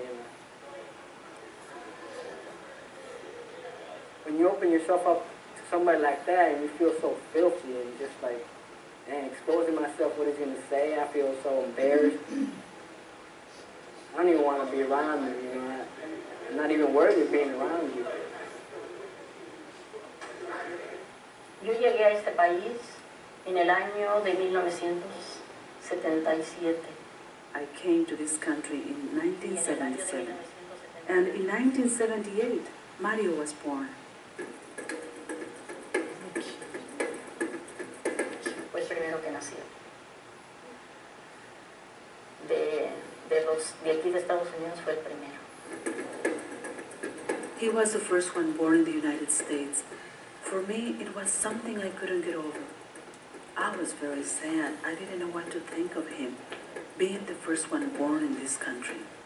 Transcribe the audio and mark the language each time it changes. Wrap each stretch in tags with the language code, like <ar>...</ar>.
<en>And when you open yourself up to somebody like that and you feel so filthy and just like, man, exposing myself, what he's going to say, I feel so embarrassed. I don't even want to be around you, I'm not even worthy of being around you.</en> <es>Yo llegué a este país en el año de 1977.</es> <en>I came to this country in 1977, and in 1978, Mario was born.</en> <es>Fue el primero que nació. De aquí de Estados Unidos fue el primero.</es> <en>He was the first one born in the United States. For me, it was something I couldn't get over. I was very sad. I didn't know what to think of him, being the first one born in this country.</en>